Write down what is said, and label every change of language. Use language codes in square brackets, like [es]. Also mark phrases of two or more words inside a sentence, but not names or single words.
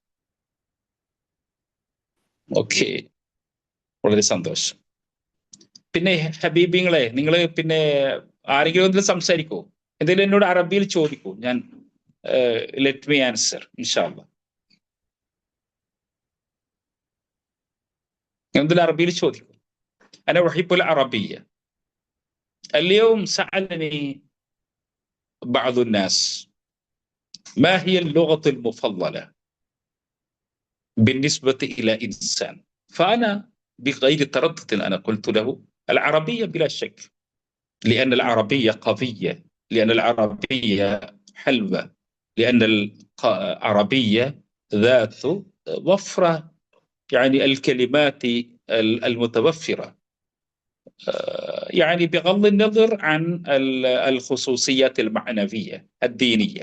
[ml] ഓക്കെ, വളരെ സന്തോഷം. പിന്നെ ഹബീബിങ്ങളെ, നിങ്ങൾ പിന്നെ ആരെങ്കിലും എന്തെങ്കിലും സംസാരിക്കൂ, എന്തെങ്കിലും എന്നോട് അറബിയിൽ ചോദിക്കൂ, ഞാൻ [en] let me answer [ar] إن شاء الله. [ml] എന്തെങ്കിലും അറബിയിൽ ചോദിക്കൂ. [ar] أنا أحب العربية. اليوم سألني بعض الناس ما هي اللغة المفضلة بالنسبة إلى إنسان، فأنا بغير تردد أنا قلت له العربية بلا شك، لأن العربية قوية، لأن العربية حلوة، لأن العربية ذات وفرة يعني الكلمات المتوفرة، يعني بغض النظر عن الخصوصيات المعنوية الدينية.